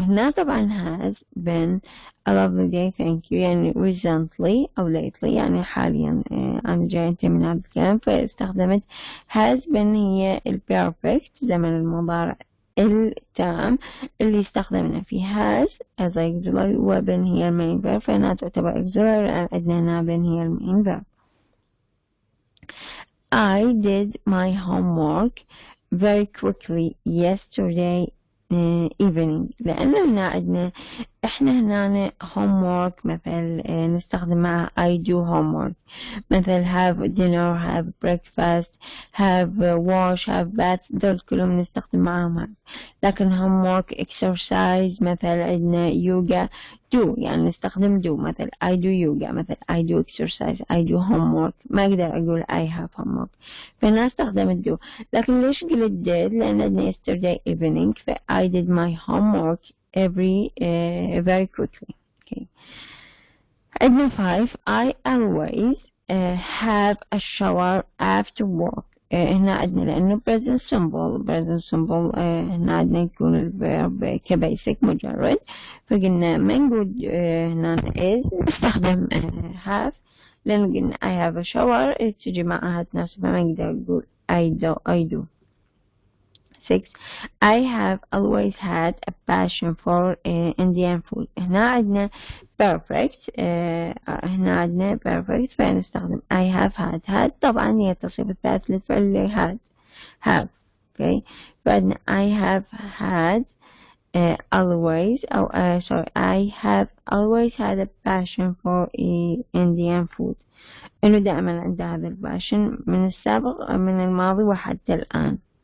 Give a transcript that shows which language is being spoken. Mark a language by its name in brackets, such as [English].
[Arabic] هنا طبعا [English] has been a lovely day. [Arabic] Thank you يعني recently أو lately يعني حاليا أنا جاي أنت من هذا الكلام. فاستخدمت has been هي ال perfect زمن المضارع التام اللي استخدمنا فيه has as auxiliary و been هي main verb. فهنا تعتبر auxiliary لأن عندنا هنا been هي main verb. [English] I did my homework very quickly yesterday evening. [Arabic] لأنه هنا عندنا إحنا هنا homework مثل نستخدم مع [English] I do homework [Arabic] مثل [English] have dinner, have breakfast, have wash, have bath [Arabic] دول كلهم نستخدم معهم. لكن homework exercise مثل عندنا yoga do يعني نستخدم do مثل [English] I do yoga [Arabic] مثل [English] I do exercise I do homework. [Arabic] ما أقدر أقول [English] I have homework [Arabic] فهنا استخدم do. لكن ليش قلت [English] did لأن عندنا yesterday evening ف I did my homework very quickly. okay. عندنا 5 I always have a shower after work. [Arabic] هنا عندنا لأنه present simple هنا عندنا يكون الverb كبيسك مجرد، فقلنا ما نقول هنا is نستخدم have، لأن قلنا [English] I have a shower [Arabic] تجي معها تناسب، ما نقدر نقول I do. [English] 6 I have always had a passion for Indian food. [Arabic] هنا عندنا perfect هنا عندنا perfect فنستخدم [English] I have had [Arabic] طبعا هي التصريف الثالث للفعل have okay. [English] فعندنا I have had always أو sorry I have always had a passion for Indian food. [Arabic] إنه دائما عندي هذا الباشن من السابق من الماضي وحتى الآن.